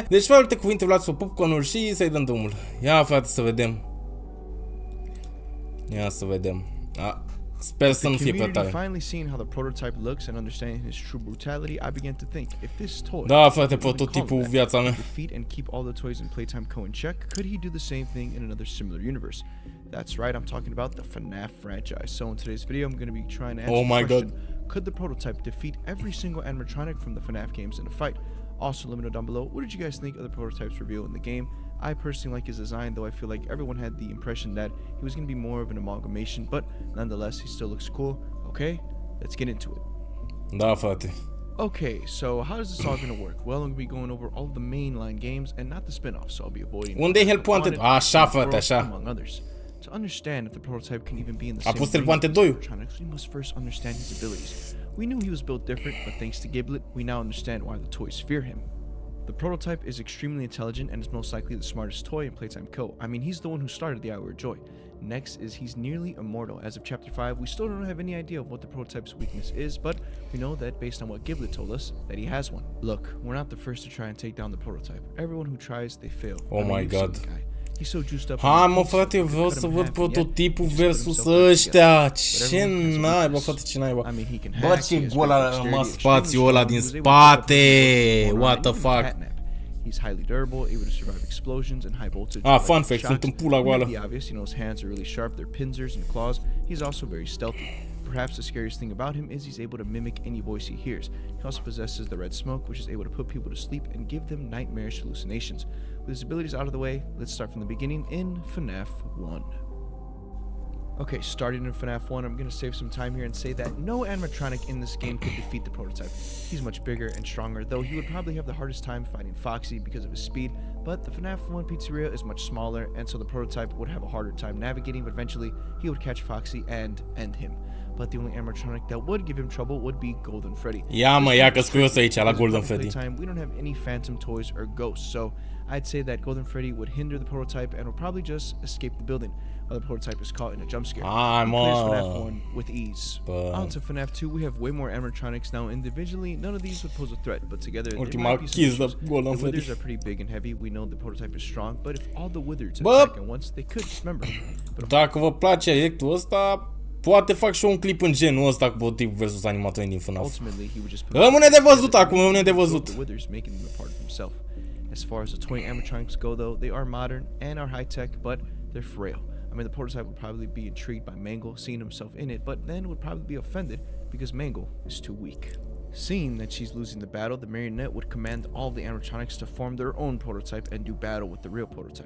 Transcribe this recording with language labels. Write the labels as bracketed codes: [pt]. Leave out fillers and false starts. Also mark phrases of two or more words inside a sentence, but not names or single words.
[ro] Deci, fără alte cuvinte, luați-o popcorn-ul și să-i dăm drumul. Ia, frate, să vedem. Ia să vedem. Sper să nu fie prea tare. Da, frate, prototipul viața mea. [en] That's right, I'm talking about the FNAF franchise. So in today's video, I'm going to be trying to answer oh my the question, God. Could the prototype defeat every single animatronic from the FNAF games in a fight? Also, let me know down below, what did you guys think of the prototype's reveal in the game? I personally like his design, though I feel like everyone had the impression that he was going to be more of an amalgamation, but nonetheless, he still looks cool. Okay, let's get into it. [ro] Da, frate. [en] Okay, so how is this all going to work? Well, I'm going to be going over all of the mainline games and not the spin-offs, so I'll be avoiding [ro] Unde e helpoante? Așa, frate, așa. [en] among others. To understand if the prototype can even be in the [ro] A [en] same [ro] pus [en] range [ro] helpoante [en] as 2. animatronics, we must first understand his abilities. We knew he was built different, but thanks to Giblet, we now understand why the toys fear him. The prototype is extremely intelligent and is most likely the smartest toy in Playtime Co. I mean, he's the one who started the Hour of Joy. Next is he's nearly immortal. As of Chapter 5, we still don't have any idea of what the prototype's weakness is, but we know that based on what Giblet told us, that he has one. Look, we're not the first to try and take down the prototype. Everyone who tries, they fail. Oh my God. He's so juiced up. [ro] Hai mă, frate, vreau să văd prototipul versus ăștia. Ce naiba, frate, ce naiba. Bă, ce gol a rămas spațiul ăla din spate. [en] What the fuck. He's highly durable, able to survive explosions and high voltage. Fun fact, [ro] sunt în pula goală. [en] The obvious, you know, his hands are really sharp, they're pincers and claws. He's also very stealthy. Perhaps the scariest thing about him is he's able to mimic any voice he hears. He also possesses the red smoke, which is able to put people to sleep and give them nightmarish hallucinations. With his abilities out of the way, let's start from the beginning in FNAF 1. Okay, starting in FNAF 1, I'm going to save some time here and say that no animatronic in this game could defeat the prototype. He's much bigger and stronger, though he would probably have the hardest time fighting Foxy because of his speed, but the FNAF 1 pizzeria is much smaller, and so the prototype would have a harder time navigating, but eventually he would catch Foxy and end him. But the only animatronic that would give him trouble would be Golden Freddy. [ro] Ia mă, ia că-s curios aici la Golden Freddy. [en] We don't have any phantom toys or ghosts, so I'd say that Golden Freddy would hinder the prototype and would probably just escape the building, while the prototype is caught in a jump scare. He clears FNAF 1 with ease. On to FNAF 2, we have way more animatronics. Now individually, none of these would pose a threat, but together they might be some issues. The withers are pretty big and heavy. We know the prototype is strong, but if all the withers attack at once, they could dismember him. [ro] Dacă vă place directul ăsta, poate fac și un clip în genul ăsta cu prototipul versus animatorii din FNAF. Rămâne de văzut acum, rămâne de văzut. [en] As far as the toy animatronics go, though, they are modern and are high-tech, but they're frail. I mean, the prototype would probably be intrigued by Mangle, seeing himself in it, but then would probably be offended because Mangle is too weak. Seeing that she's losing the battle, the marionette would command all the animatronics to form their own prototype and do battle with the real prototype.